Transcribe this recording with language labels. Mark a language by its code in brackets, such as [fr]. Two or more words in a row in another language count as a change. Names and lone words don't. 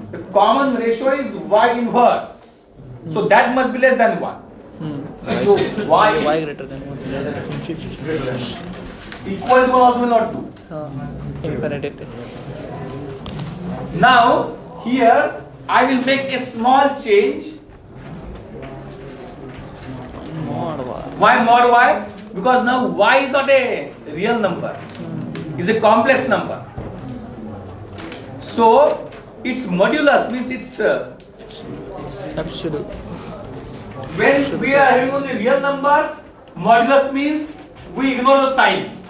[en] the common ratio is Y inverse. So that must be less than 1. So Y Y is greater than 1. equal to 1 also will not do. Infinite. Now here I will make a small change. mod y. Why mod y? Because now y is not a real number, it's a complex number. So its modulus means its Absolute. when we are having only real numbers, modulus means we ignore the sign.